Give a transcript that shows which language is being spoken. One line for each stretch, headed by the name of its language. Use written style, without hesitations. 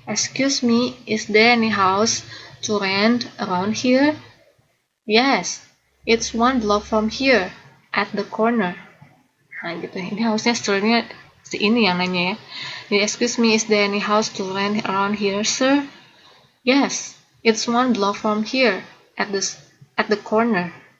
English: Excuse me, is there any house to rent around here? Yes, it's one block from here, at the corner.
Indonesian: Nah gitu ya. Ini harusnya setelahnya si ini yang nanya ya.
English: Jadi, excuse me, is there any house to rent around here, sir? Yes, it's one block from here, at the corner.